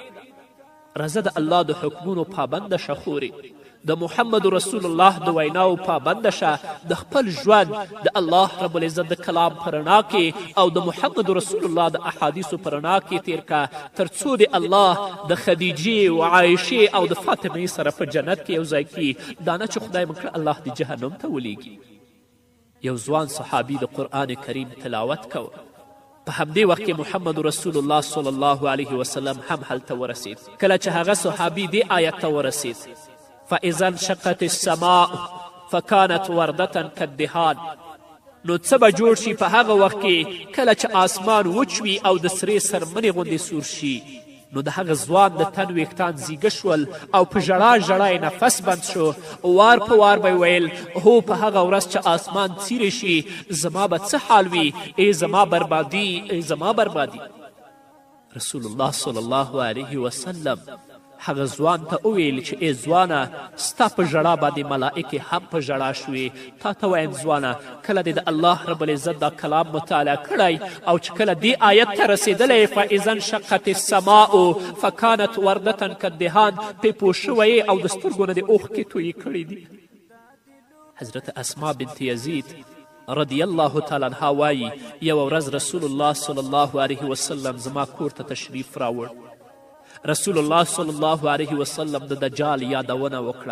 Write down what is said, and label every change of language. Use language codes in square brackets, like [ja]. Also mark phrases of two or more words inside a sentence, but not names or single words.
[ps] راځه د الله د حکمونو پابنده شه خورې، د [ar] محمد رسول الله [ps] د ویناو پابنده شه، د خپل ژوند د [ar] الله رب العزت [ps] د کلام په رڼا کې او د [ar] محمد رسول الله [ps] د احادیثو په رڼا کې تیر که، تر څو د الله د خدیجې و عایشې او د فاطمې سره په جنت کې یو ځای کړي. دا نه چې خدای مکړه الله دې جهنم ته ولیږي. یو ځوان صحابي د قرآن کریم تلاوت کوه. په همدې وخت کې محمد رسول الله [ar] صلی الله علیه وسلم [ps] هم هلته ورسید. کله چې هغه صحابي دې آیت ته ورسید، [ar] فاذا انشقت السماء فکانت وردة کالدهان، [ps] نو څه به جوړ شي په هغه وخت کې کله چې آسمان وچ وي او د سرې سرمنې غوندې سور شي. نو د هغه ځوان د تن ویښتان زیږه شول او په ژړا ژړا یې نفس بند شو. وار په وار به ویل هو په هغه ورځ چې آسمان څیرې شي زما به څه حال وي، ای زما بربادي، ای زما بربادي. رسول الله [ar] صلی الله علیه وسلم [ps] هغه ځوان ته وویل چې ای ځوانه، ستا په ژړا باندې ملائکې هم په ژړا شوې. تا ته وایم ځوانه، کله دې د [ar] الله رب العزت [ps] دا کلام مطالعه کړی او چې کله دې آیت ته رسېدلی [ar] فاذا انشقت السماء فکانت وردة کالدهان، [ps] پې پوه شوی او د سترګو نه دې اوښکې تویې کړي دي. حضرت اسما بنت یزید [ar] رضی الله تعالی عنها [ps] وایي یوه ورځ رسول الله [ar] صلی الله علیه وسلم [ps] زما کور ته تشریف راوړ. رسول الله [ar] صلی الله علیه وسلم [ps] د دجال یادونه وکړه.